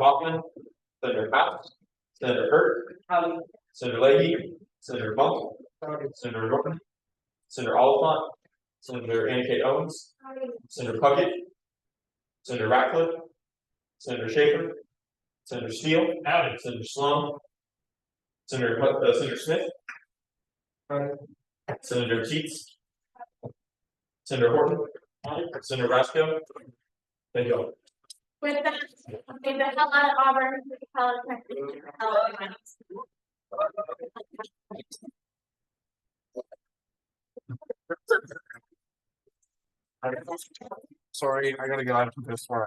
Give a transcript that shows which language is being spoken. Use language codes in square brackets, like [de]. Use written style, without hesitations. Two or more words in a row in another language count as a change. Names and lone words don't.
[en] Hoffman, Senator House, Senator Hurt, Senator Leahy, Senator Monk, Senator Norton, Senator Oliphant, Senator Annie Kate Owens, Senator Puckett, Senator Ratcliffe, Senator Schaefer, Senator Steele, Senator Sloan, Senator Smith, Senator Teets, Senator Horton, Senator Rasko. Thank you all. With that, okay, the hell out of Auburn, the hell out of Texas, the hell out of Texas. Sorry, I gotta get out of this part.